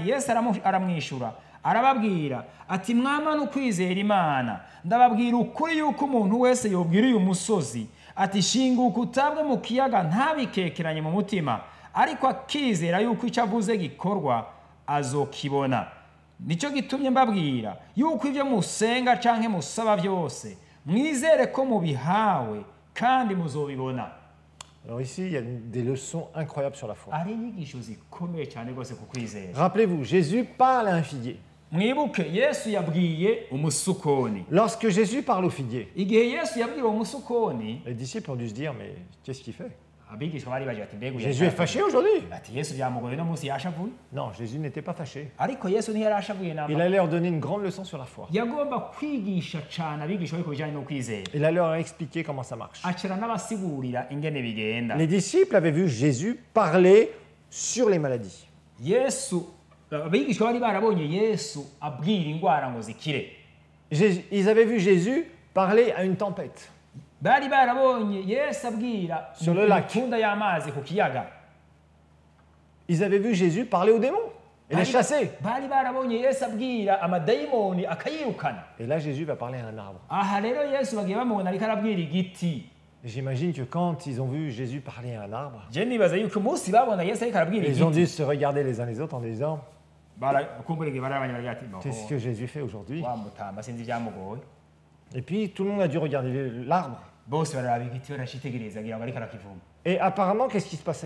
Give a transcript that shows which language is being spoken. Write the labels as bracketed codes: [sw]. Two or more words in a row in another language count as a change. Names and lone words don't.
[rn] Yesu aramwishura arababwira ati mwamana ukwizera Imana ndababwira ukuri yuko umuntu wese yobwira uyu musozi ati shinguka utabwe mu kiyaga ntabikekeranye mu mutima ariko akizera yuko icyo avuze gikorwa azokibona. Nico gitumye mbabwira yuko ivyo musenga canke musaba byose mwizere ko mubihawe kandi muzobibona. [fr] Alors ici, il y a des leçons incroyables sur la foi. [rn] Ari inyigisho zikomeye cyane rwose ku kwizera. [fr] Rappelez-vous, Jésus parle à un figuier. [rn] Mwibuke Yesu yabwiye umusukoni. [fr] Lorsque Jésus parle au figuier, [rn] igihe Yesu yabwiye umusukoni, [fr] les disciples ont dû se dire, mais qu'est-ce qu'il fait? [rn] Abigishwa bari baje ati mbega [fr] Jésus est fâché aujourd'hui? [rn] Ati Yesu byamugoye no munsi yashavuye? [fr] Non, Jésus n'était pas fâché. [rn] Ariko Yesu ntiyarashavuye namba. [fr] Il allait leur donner une grande leçon sur la foi. [rn] Yagomba kwigisha cyane abigishwa biko bijanye no kwizera. [fr] Il allait leur expliquer comment ça marche. [rn] Acira n'abasigurira ingene bigenda. [fr] Les disciples avaient vu Jésus parler sur les maladies. [rn] Yesu abigishwa bari barabonye Yesu abwira ingwara ngo zikire. [fr] Ils avaient vu Jésus parler à une tempête. [rn] Bari barabonye Yesu abwira [fr] sur le lac. [rn] Y'amazi ku kiyaga. [fr] Ils avaient vu Jésus parler aux démons et les chasser. [rn] Bari barabonye Yesu abwira amadayimoni akayirukana. [fr] Et là Jésus va parler à un arbre. [rn] Aha rero Yesu bagiye bamubona ariko arabwira igiti. [fr] J'imagine que quand ils ont vu Jésus parler à un arbre, ils ont dû se regarder les uns les autres en disant, qu'est-ce que Jésus fait aujourd'hui? Et puis tout le monde a dû regarder l'arbre. Et apparemment, qu'est-ce qui se passait?